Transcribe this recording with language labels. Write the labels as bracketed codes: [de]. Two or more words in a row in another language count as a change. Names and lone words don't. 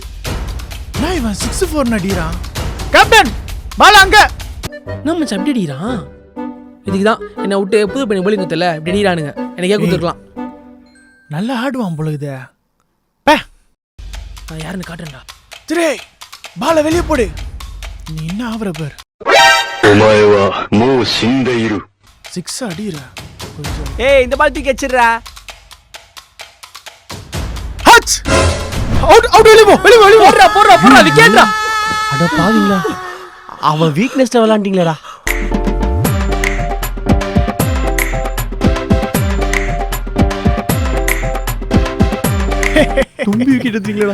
[ta] நான் இவன் 6-4 அடிறான். கேப்டன் பால் அங்க. நம்ம அப்படி அடிக்கிறான். இதுக்கு தான் என்ன விட்டு புது பையன் bowling குத்தல இப்படி அடிக்கிறானுங்க. எனக்கே குத்துருக்கலாம். நல்லா ஆடுவான் போல இது. நான் யாருன்னு காட்டுறேன்டா. திரே பால வெளிய போடு. நீ என்ன ஆவற பார். [ja] お前はもう死んでいる。 [ta] 6 அடிறா. கொஞ்சம் ஏய் இந்த பால் தூக்கி வச்சிடுறா. ஹட் அவுட் வெளிய போடுறா விக்கெட்ரா. அட பாவிங்களா அவன் வீக்னஸ்ல விளையாண்டீங்களடா. தும்பி விக்கெட் எடுத்தீங்களா?